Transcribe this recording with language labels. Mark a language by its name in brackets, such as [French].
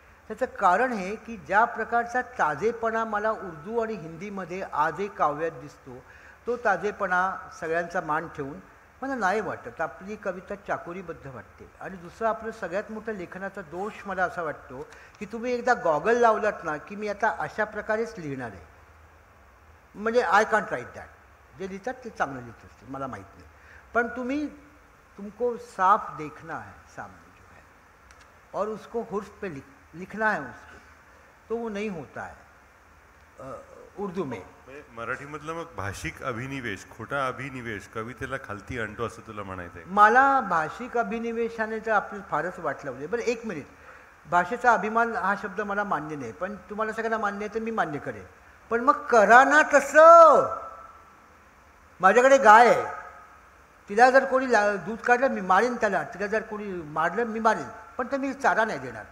[Marathi] त्याचं कारण हे की ज्या प्रकारचा ताजेपणा मला उर्दू आणि हिंदीमध्ये आजही काव्यात दिसतो, तो ताजेपणा सगळ्यांचा मान ठेवून मला नाही वाटत. आपली कविता चाकोरीबद्ध वाटते. आणि दुसरं आपलं सगळ्यात मोठं लेखनाचा दोष मला असा वाटतो की तुम्ही एकदा गॉगल लावलात ना की मी आता अशा प्रकारेच लिहिणार आहे, म्हणजे [English] I can't write that. [Marathi] जे लिहितात ते चांगलं लिहित असते, मला माहीत नाही. [Hindi] पण तुमको साफ देखना है सामने जो है और उसको हुर्फ पे लिखना है उसको, तो वो नहीं होता है उर्दू में. [Marathi] मराठीमधलं मग भाषिक अभिनिवेश, खोटा अभिनिवेश कवितेला खालती आणतो असं तुला म्हणायचं आहे? मला भाषिक अभिनिवेशाने तर आपलं फारच वाट लावली. बरं एक मिनिट, भाषेचा अभिमान हा शब्द मला मान्य नाही, पण तुम्हाला सगळ्यांना मान्य आहे तर मी मान्य करेन. पण मग करा ना तसं. माझ्याकडे गाय आहे, तिला जर कोणी दूध काढलं मी मारेन त्याला, तिला जर कोणी मारलं मी मारेन, पण तर मी चारा नाही देणार.